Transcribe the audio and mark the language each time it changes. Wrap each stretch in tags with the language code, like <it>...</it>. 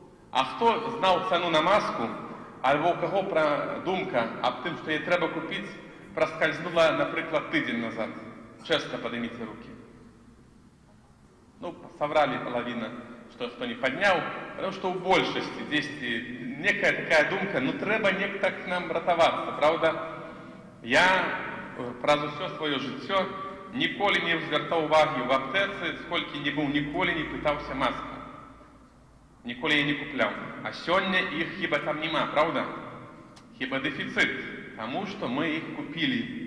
<be>А хто знаў цану на маску, альбо у каго думка аб тым, што яе трэба купіць, праскальзнула, напрыклад, тыдзень назад?</be> <ru>Честно поднимите руки. Соврали половина, что не поднял, потому что в</ru> <be>большасці дзесьці некая такая думка, трэба неяк так нам ратавацца, правда? Я праз усё сваё жыццё ніколі не звяртаў увагі ў аптэцы, сколькі не быў, ніколі не пытаўся маску. Ніколі я не купляў. А сёння іх хіба там нема, правда? Хіба дэфіцыт, таму што мы іх купілі.</be>